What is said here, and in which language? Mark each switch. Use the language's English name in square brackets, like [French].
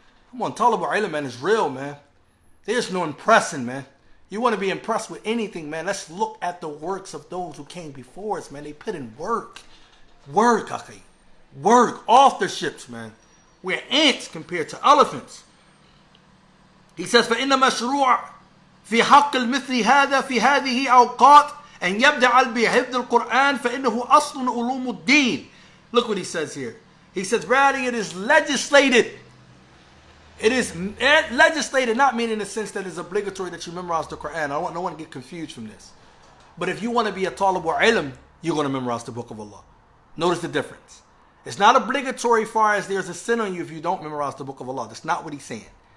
[English] Come on, talab al-ilm, man, is real, man. There's no impressing, man. You want to be impressed with anything, man. Let's look at the works of those who came before us, man. They put in work. Work, akhi. Work. Authorships, man. We're ants compared to elephants. He says, [Arabic] فَإِنَّ مَشْرُوعًا في حق المثل هذا في هذه أوقات أن يبدأ بحفظ القرآن فإنه أصل علوم الدين. [English] Look what he says here. He says, rather it is legislated. It is legislated, not meaning in the sense that it's obligatory that you memorize the Quran. I don't want no one to get confused from this. But if you want to be a talib or ilm, you're going to memorize the book of Allah. Notice the difference. It's not obligatory far as there's a sin on you if you don't memorize the book of Allah. That's not what he's saying.